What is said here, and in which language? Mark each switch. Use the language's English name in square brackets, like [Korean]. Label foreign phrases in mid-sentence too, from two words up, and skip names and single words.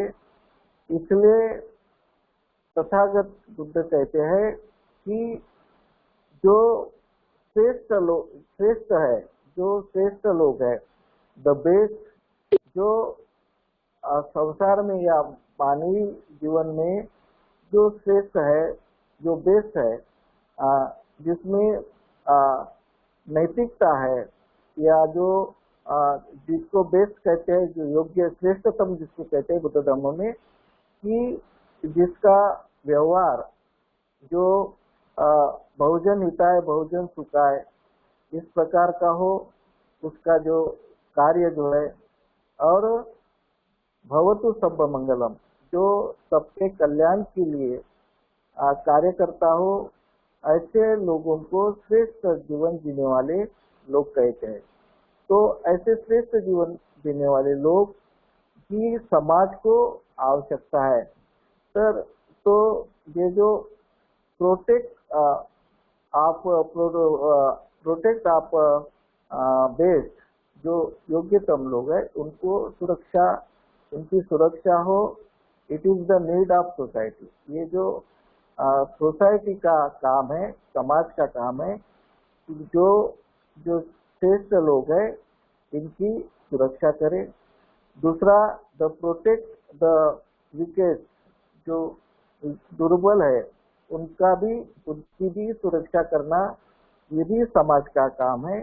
[Hindi] इसलिए तथागत बुद्ध कहते हैं कि जो श्रेष्ठ है, जो श्रेष्ठ लोग है, [English] the best, [Hindi] जो संसार में या मानवीय जीवन में जो श्रेष्ठ है, जो बेस्ट है, जिसमें नैतिकता है, या जो जिसको बेस्ट कहते हैं, जो योग्य श्रेष्ठतम जिसको कहते हैं बुद्ध धर्म में, कि जिसका व्यवहार जो [Sanskrit] बहुजन हिताय बहुजन सुखाय, [Hindi] इस प्रकार का हो, उसका जो कार्य जो है, और [Pali] भवतु सब मंगलम, [Hindi] जो सबके कल्याण के लिए कार्य करता हो, ऐसे लोगों को श्रेष्ठ जीवन जीने वाले लोग कहते हैं। तो ऐसे श्रेष्ठ जीवन जीने वाले लोग की समाज को आवश्यकता है। सर, तो ये जो [English] protect आप protect आप best, [Hindi] जो योग्यतम लोग हैं उनको सुरक्षा, उनकी सुरक्षा हो, [English] it is the need of society. [Hindi] ये जो सोसाइटी का काम है, समाज का काम है, जो जो श्रेष्ठ लोग हैं इनकी सुरक्षा करे। दूसरा, [English] the protect the weakest, [Hindi] जो दुर्बल है उनकी भी सुरक्षा करना, ये भी समाज का काम है।